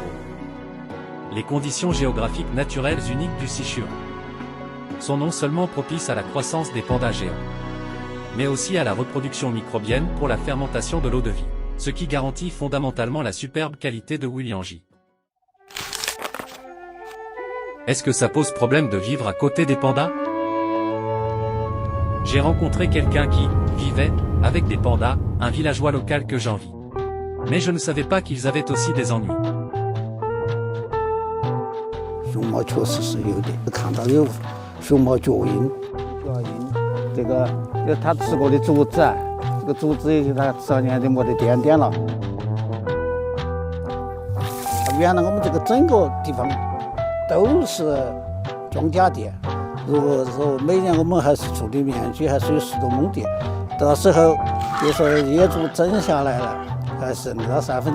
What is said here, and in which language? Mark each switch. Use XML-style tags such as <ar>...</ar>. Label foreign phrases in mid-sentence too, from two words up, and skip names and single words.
<fr>Les conditions géographiques naturelles uniques du Sichuan sont non seulement propices à la croissance des pandas géants, mais aussi à la reproduction microbienne pour la fermentation de l'eau de vie, ce qui garantit fondamentalement la superbe qualité de Wuliangji. Est-ce que ça pose problème de vivre à côté des pandas? J'ai rencontré quelqu'un qui vivait avec des pandas, un villageois local que j'envie. Mais je ne savais pas qu'ils avaient aussi des ennuis.</fr> <zh>熊猫确实是有的，看到有熊猫脚印，这个他吃过的竹子，这个竹子他吃了年就没得点点了。他原来我们这个整个地方都是庄稼地，如果说每年我们还是种的面积还是有10多亩地，到时候就说业主整下来了，还剩不到1/3。</zh>